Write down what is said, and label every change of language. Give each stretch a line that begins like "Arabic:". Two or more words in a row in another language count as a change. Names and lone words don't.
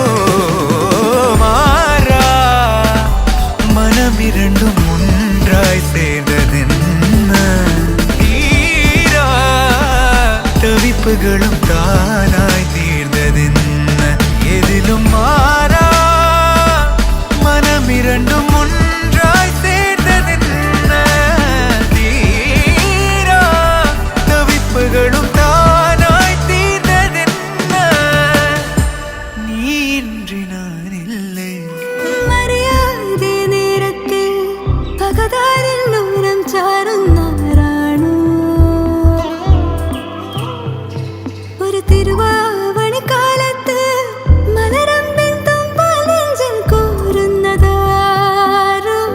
Tamil: மாறா மனம் இரண்டும் ஒன்றாய் சேர்ந்ததென்ன தீரா தவிப்புகளும் தானாய் தீர்ந்ததென்ன எதிலும் மாறா மனம் இரண்டும் ஒன்றாய் சேர்ந்ததென்ன தீரா தவிப்புகளும் தானாய் தீர்ந்ததென்ன நீ இன்றி நான் இல்லை
Malayalam: മറിയാതെ നേരത്തിൽ പകതാരിൽ നൂനം ചാരുന്നവരാണോ ഒരു തിരുവാവണിക്കാലത്ത് മലരമ്പിൻ തുമ്പാൽ നെഞ്ചിൽ കോരുന്നതാരോ